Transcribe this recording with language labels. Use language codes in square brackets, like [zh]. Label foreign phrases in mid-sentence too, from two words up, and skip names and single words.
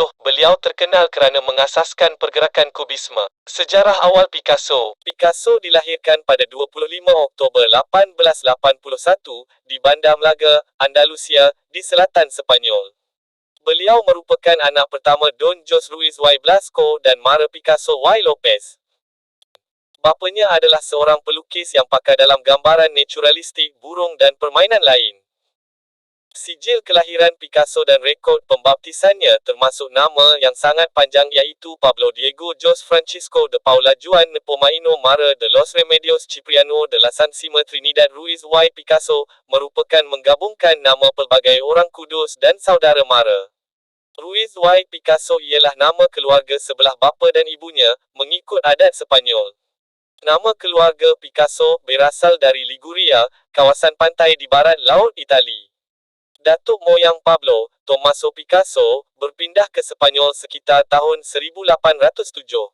[ms] Beliau terkenal kerana mengasaskan pergerakan kubisme. Sejarah awal Picasso. Picasso dilahirkan pada 25 Oktober 1881 di Bandar Malaga, Andalusia, di selatan Sepanyol. Beliau merupakan anak pertama Don José Ruiz y Blasco dan Mara Picasso y Lopez. Bapanya adalah seorang pelukis yang pakar dalam gambaran naturalistik, burung dan permainan lain. Sijil kelahiran Picasso dan rekod pembaptisannya termasuk nama yang sangat panjang iaitu Pablo Diego José Francisco de Paula Juan Nepomuceno Mara de los Remedios Cipriano de la Santísima Trinidad Ruiz y Picasso, merupakan menggabungkan nama pelbagai orang kudus dan saudara mara. Ruiz y Picasso ialah nama keluarga sebelah bapa dan ibunya, mengikut adat Sepanyol. Nama keluarga Picasso berasal dari Liguria, kawasan pantai di barat laut Itali. Datuk moyang Pablo, Tommaso Picasso, berpindah ke Sepanyol sekitar tahun 1807.